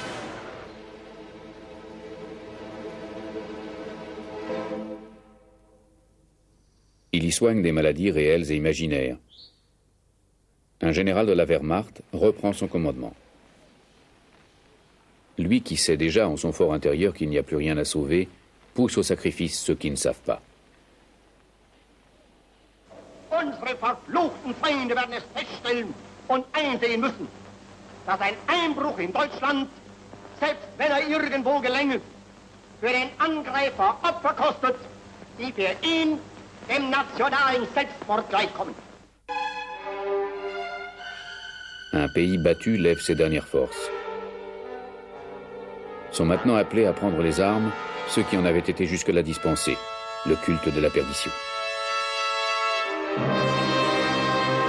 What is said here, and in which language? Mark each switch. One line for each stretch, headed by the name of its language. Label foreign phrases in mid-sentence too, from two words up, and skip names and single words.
French: Il y soigne des maladies réelles et imaginaires. Un général de la Wehrmacht reprend son commandement. Lui qui sait déjà en son fort intérieur qu'il n'y a plus rien à sauver, pousse au sacrifice ceux qui ne savent pas.
German: Unsere verfluchten Feinde werden es feststellen und einsehen müssen, dass ein Einbruch in Deutschland, selbst wenn er irgendwo gelänge, für den Angreifer Opfer kostet, die für ihn dem nationalen Selbstmord gleichkommen.
French: Un pays battu lève ses dernières forces. Sont maintenant appelés à prendre les armes ceux qui en avaient été jusque-là dispensés, le culte de la perdition.